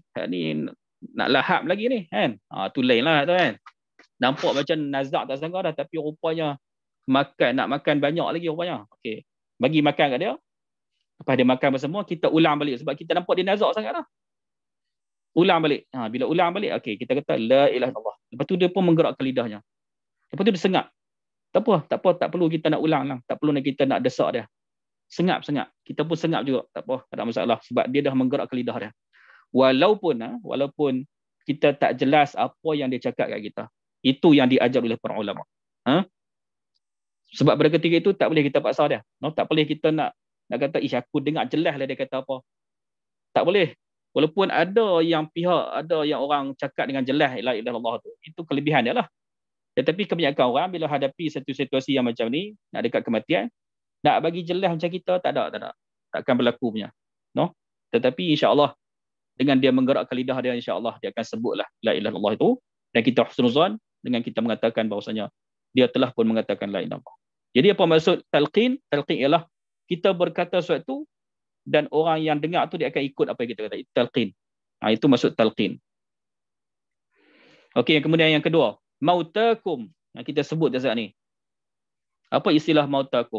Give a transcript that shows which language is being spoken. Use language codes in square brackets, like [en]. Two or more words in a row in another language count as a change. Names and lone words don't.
[ms] Hak ni nak lahap lagi ni. Kan? Tu lain lah tu kan. Nampak macam nazak tak sangka dah. Tapi rupanya nak makan banyak lagi rupanya. Okey. Bagi makan kat dia. Lepas dia makan bersama, kita ulang balik. Sebab kita nampak dia nazak sangat dah. Ulang balik. Bila ulang balik, okey, kita kata [ar] لا إله إلا الله. [ms] Lepas tu dia pun menggerakkan lidahnya. Lepas tu dia sengap. Tak apa, tak perlu kita nak ulang lah. Tak perlu kita nak desak dia. Sengap. Kita pun sengap juga. Tak apa, tak ada masalah. Sebab dia dah menggerakkan lidah dia. Walaupun kita tak jelas apa yang dia cakap kat kita. Itu yang diajar oleh para ulama. Sebab pada ketika itu tak boleh kita paksa dia. Tak boleh kita nak kata, aku dengar jelas lah dia kata apa. Tak boleh. Walaupun ada yang orang cakap dengan jelas [ar] لا إله إلا الله [ms] tu. Itu kelebihan dia lah. Tetapi kebanyakan orang bila hadapi satu situasi yang macam ni, nak dekat kematian, nak bagi jelas macam kita, tak ada. Takkan berlaku punya. Tetapi insya-Allah dengan dia menggerakkan lidah dia, insya-Allah dia akan sebutlah [ar] لا إله إلا الله [ms] itu, dan kita husnuzan dengan kita mengatakan bahawasanya dia telah pun mengatakan [ar] لا إله إلا الله. [ms] Jadi apa maksud talqin? Talqin ialah kita berkata sesuatu dan orang yang dengar tu dia akan ikut apa yang kita kata. Itu talqin. Itu maksud talqin. Okey, kemudian yang kedua, mautakum. Yang kita sebut dah saat ni. Apa istilah mautakum?